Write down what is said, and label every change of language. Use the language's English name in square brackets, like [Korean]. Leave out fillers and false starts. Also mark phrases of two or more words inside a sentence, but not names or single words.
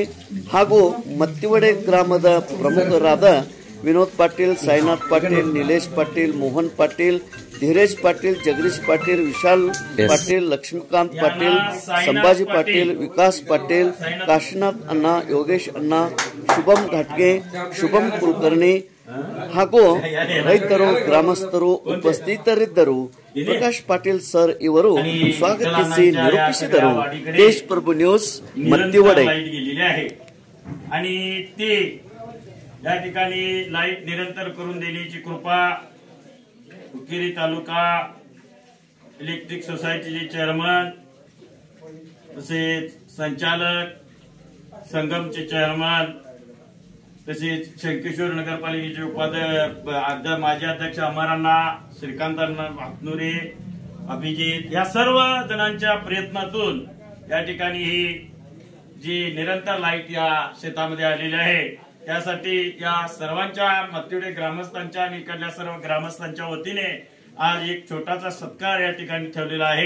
[Kannada] ಹಾಗೂ ಮತ್ತಿವಡೆ ಗ್ರಾಮದ ಪ್ರಮುಖರಾದ ವಿನೋದ್ ಪಾಟೀಲ್, ಸಾಯಿನಾಥ್ ಪಾಟೀಲ್, ನಿಲೇಶ್ ಪಾಟೀಲ್, ಮೋಹನ್ ಪಾಟೀಲ್, ಧೀರೇಜ್ ಪಾಟೀಲ್, ಜಗದೀಶ್ ಪಾಟೀಲ್, ವಿಶಾಲ್ ಪಾಟೀಲ್, ಲಕ್ಷ್ಮೀಕಾಂತ್ ಪಾಟೀಲ್, ಸಂಭಾಜಿ ಪಾಟೀಲ್, ವಿಕಾಸ್ ಪಾಟೀಲ್, ಕಾಶಿನಾಥ್ ಅಣ್ಣ, ಯೋಗೇಶ್ ಅಣ್ಣ, ಶುಭಂ ಘಾಟ್ಗೆ, ಶುಭಂ ಕುಲಕರ್ಣಿ ಹಾಗೂ ರೈತರು ಗ್ರಾಮಸ್ಥರು ಉಪಸ್ಥಿತರಿದ್ದರು. ಪ್ರಕಾಶ್ ಪಾಟೀಲ್ ಸರ್ ಇವರು ಸ್ವಾಗತಿಸಿ ನಿರೂಪಿಸಿದರು. ತೇಜ್ ಪ್ರಭು ನ್ಯೂಸ್ मत्तीवडे. [Marathi] आणि ते या ठिकाणी लाईट निरंतर करून देण्याची कृपा हुक्केरी तालुका इलेक्ट्रिक सोसायटीचे चेअरमन तसेच संचालक, संगमचे चेअरमन तसेच शंकेश्वर नगरपालिकेचे उपाध्यक्ष माजी अध्यक्ष अमरांना, श्रीकांतांना हातनुरे, अभिजित या सर्व जणांच्या प्रयत्नातून या ठिकाणी ही जी निरंतर लाईट या शेतामध्ये आलेली आहे त्यासाठी या सर्वांच्या मत्तीवडे ग्रामस्थांच्या आणि इकडल्या सर्व ग्रामस्थांच्या वतीने आज एक छोटासा सत्कार या ठिकाणी ठेवलेला आहे.